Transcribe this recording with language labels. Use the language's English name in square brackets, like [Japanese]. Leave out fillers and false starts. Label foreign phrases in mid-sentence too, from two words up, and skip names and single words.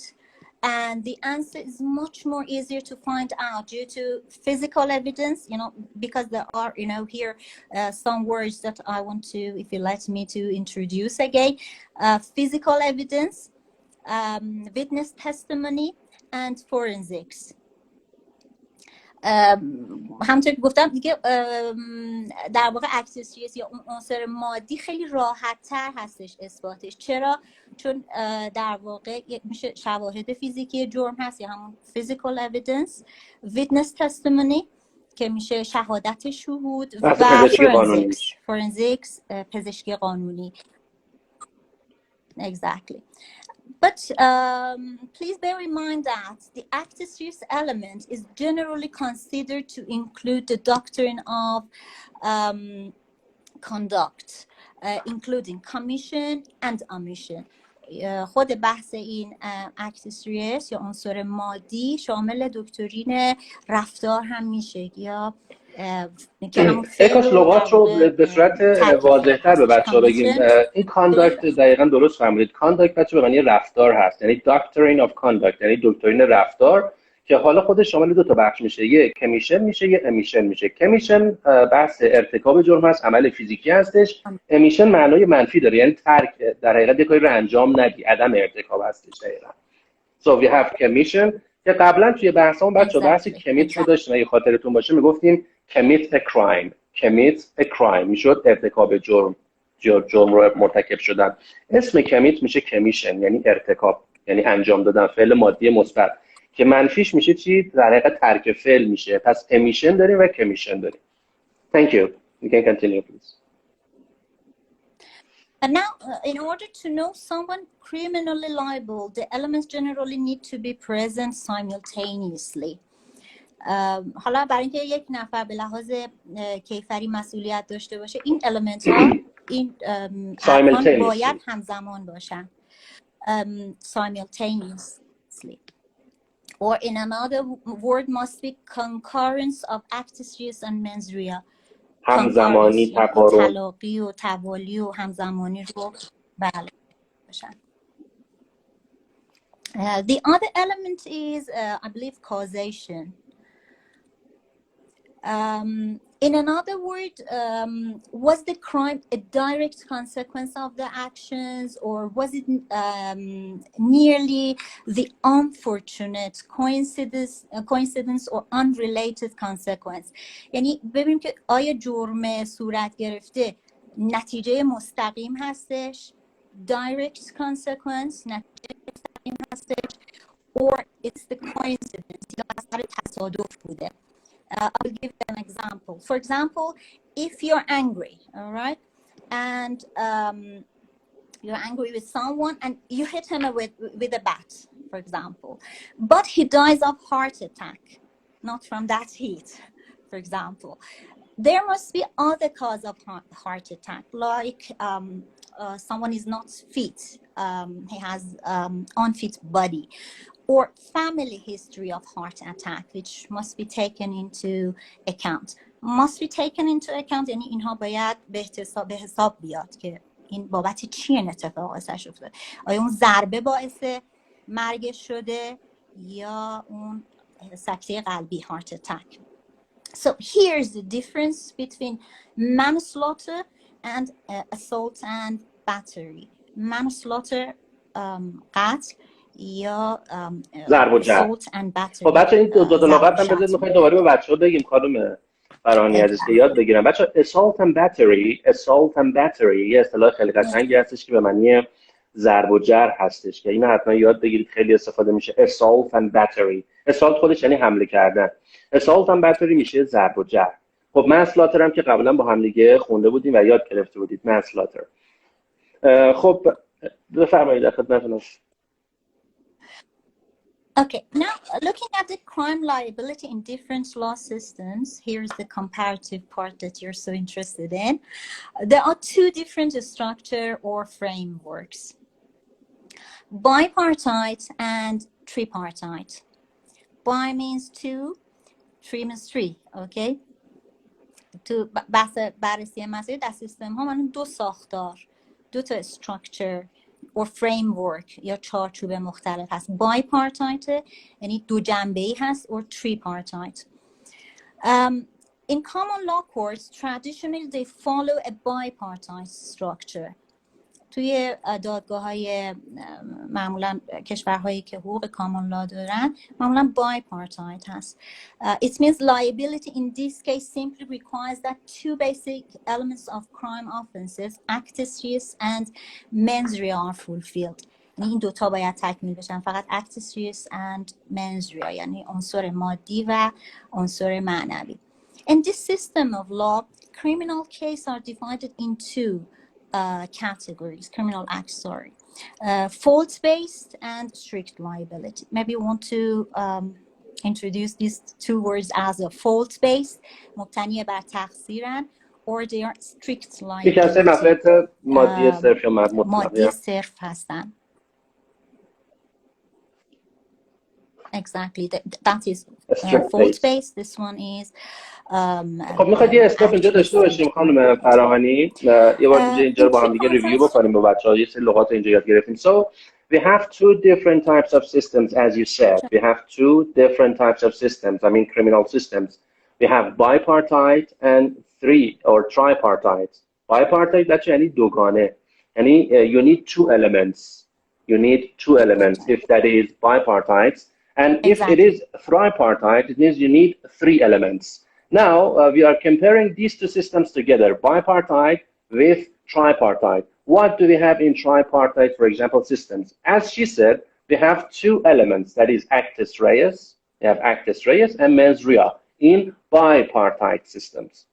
[English] And the answer is much more easier to find out due to physical evidence, because there are, here some words that I want to, if you let me, to introduce again. Physical evidence, witness testimony, and forensics. [Persian] همونطور که گفتم دیگه در واقع اکسسوریز یا اون عنصر مادی خیلی راحت تر هستش اثباتش. چرا؟ چون در واقع میشه شواهد فیزیکی جرم هست یا همون [English] physical evidence، witness testimony [Persian] که میشه شهادت شهود، و forensics پزشکی قانونی. [English] Exactly. But please bear in mind that the [Latin] actus reus [English] element is generally considered to include the doctrine of conduct, including commission and omission. [Persian] خود بحث این [Latin] actus reus [Persian] یا عنصر مادی شامل دکترین رفتار هم میشه یا کاش لغات رو به صورت واضح‌تر به بچه‌ها بگیم. این کانداکت دقیقاً درست فهمیدید. کانداکت بچه به معنی رفتار هست، یعنی [English] doctrine of conduct, [Persian] یعنی دکترین رفتار که حالا خودش شامل دو تا بخش میشه، یه کمیشن میشه، یه امیشن میشه. کمیشن بحث ارتکاب جرم هست، عمل فیزیکی هستش. امیشن معنای منفی داره، یعنی ترک، در حقیقت یه کاری رو انجام ندی، عدم ارتکاب هستش دقیقاً. [English] So we have commission [Persian] که قبلا توی بحثمون بچه‌ها بحث کمیت رو داشتیم، اگه خاطرتون باشه میگفتیم [English] commit a crime [Persian] میشد ارتکاب جرم رو مرتکب شدن. اسم کمیت میشه کمیشن، یعنی ارتکاب، یعنی انجام دادن، فعل مادی مثبت که منفیش میشه چی؟ در حقیقت ترک فعل میشه. پس امیشن داریم و کمیشن داریم. [English] Thank you. You can continue please. And now, in order to know someone criminally liable, the elements generally need to be present simultaneously. [Persian] حالا برای اینکه یک نفر به لحاظ کیفری مسئولیت داشته باشه، این المنت ها، این ارکان باید همزمان باشن. [English] Simultaneously. Or in another word must be concurrence of [Latin] actus reus [English] and [Latin] mens rea. [Persian] همزمانی، تقارن، تلاقی و توالی و همزمانی رو بله باشن. [English] The other element is I believe causation. In another word, was the crime a direct consequence of the actions, or was it merely the unfortunate coincidence or unrelated consequence? [Persian] یعنی ببینیم که آیا جرم صورت گرفته نتیجه مستقیم هستش، [English] direct consequence، [Persian] نتیجه مستقیم هستش، [English] or it's the coincidence [Persian] یا اثر تصادف بوده. [English] I'll give you an example. For example, if you're angry, all right, and you're angry with someone and you hit him with a bat, for example, but he dies of heart attack, not from that heat, for example. There must be other cause of heart attack, like someone is not fit, he has unfit body, or family history of heart attack, which must be taken into account. Must be taken into account [Persian] یعنی اینها باید به حساب بیاد که این بابت چی این اتفاق ازش افتاد. آیا اون ضربه باعث مرگش شده یا اون سکته قلبی [English] heart attack. So here's the difference between manslaughter and assault and battery. [Persian] Manslaughter قتل یا ضرب و جرح. خب بچه این دو لغت هم بذارید میخواید دوباره به بچه‌ها بگیم خانم فرانی عزیز که یاد بگیرن. بچه [English] assault and battery [Persian] یه اصطلاح خیلی قشنگی هستش که به معنی ضرب و جرح هستش که اینو حتما یاد بگیرید، خیلی استفاده میشه. [English] assault and battery. [Persian] assault خودش یعنی حمله کردن. [English] assault and battery [Persian] میشه ضرب و جرح. خب manslaughter هم که قبلا با هم دیگه خونده بودیم و یاد گرفته بودید manslaughter. خب بفرمایید در خدمتتونم. [English] Okay, now looking at the crime liability in different law systems, here's the comparative part that you're so interested in. There are two different structure or frameworks, bipartite and tripartite. Bi means two, three means three, okay? [Persian] تو بحث بررسی مسائل در سیستم ها من دو ساختار، دو تا [English] structure or framework [Persian] یا چارچوب مختلف هست. bipartite یعنی دو جنبه‌ای هست [English] or tripartite. In common law courts, traditionally they follow a bipartite structure. [Persian] توی دادگاه‌های معمولا کشورهایی که حقوق [English] common law [Persian] دارن معمولا bipartite هست. [English] It means liability in this case simply requires that two basic elements of crime offenses, [Latin] actus reus [English] and [Latin] mens rea [English] are fulfilled. [Persian] یعنی این دوتا باید تکمیل بشن، فقط [Latin] actus reus [Persian] and [Latin] mens rea، [Persian] یعنی عنصر مادی و عنصر معنوی. [English] In this system of law, criminal cases are divided into categories, criminal acts, sorry. Fault-based and strict liability. Maybe you want to introduce these two words as a fault-based, [Persian] مبتنی بر تقصیرن، [English] or they are strict liability. [Persian] مادی صرف هستن. [English] Exactly. That is fault-based. This one is [Persian] خب میخواید یه استاپ اینجا داشته باشیم خانم فراهانی، یه بار اینجا رو با هم دیگه ریویو بکنیم با بچه‌ها، یه سری لغات اینجا یاد گرفتیم. [English] So we have two different types of systems, as you said. We have two different types of systems, I mean criminal systems. We have bipartite and tripartite. Bipartite that's [Persian] یعنی دوگانه، یعنی [English] you need two elements. You need two elements if that is bipartite. And if it is tripartite, it means you need three elements. Now, we are comparing these two systems together, bipartite with tripartite. What do we have in tripartite, for example, systems? As she said, we have two elements, that is [Latin] actus reus, [English] we have [Latin] actus reus [English] and [Latin] mens rea [English] in bipartite systems.